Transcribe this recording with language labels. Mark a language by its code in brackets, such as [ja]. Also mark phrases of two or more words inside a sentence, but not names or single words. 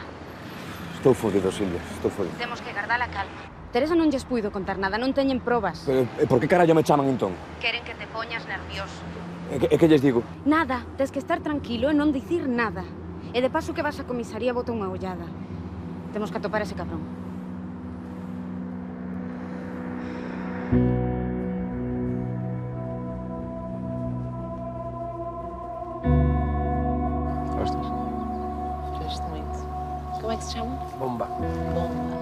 [gl] Estou fodido, Silvia. Estou fodido. Temos que guardar a calma. Teresa non lles puido contar nada, non teñen probas. Pero, por que carallo me chaman entón? Queren que te poñas nervioso. E que lles digo? Nada, tes que estar tranquilo e non dicir nada. E de paso que vas á comisaría bota unha ollada. Temos que atopar ese cabrón. [pt] Gostas? Gosto muito. Como é que se chama? Bomba. Bomba.